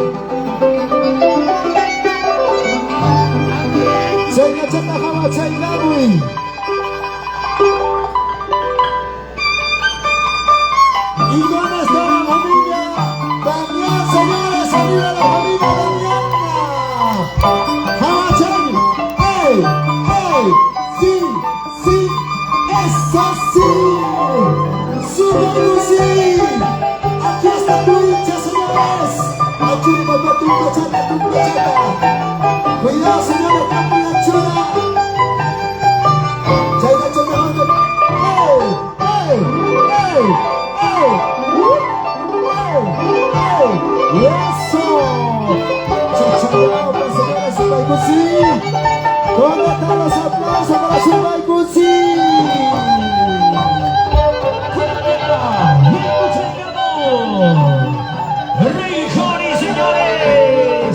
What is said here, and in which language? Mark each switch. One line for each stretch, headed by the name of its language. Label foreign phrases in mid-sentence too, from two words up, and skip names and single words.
Spanish: Señor Chata Jamachay Gabui. ¿Y dónde está la familia Damián, señores? ¡Arriba la familia Damián! ¡Jamachay! ¡Ey! ¡Ey! ¡Sí! ¡Sí! ¡Eso sí! ¡Super sí! ¡Aquí está Lucha, señores! ¡Aquí me mató tu cochata, tu cochata! ¡Cuidado, señores! ¡Está muy chula! ¡Chayla, chayla! ¡Ey! ¡Ey! ¡Ey! ¡Y eso! ¡Chachao, pues, señores! ¡Subaycusi! ¿Dónde están los aplausos para Subaycusi? Rey Jori, señores.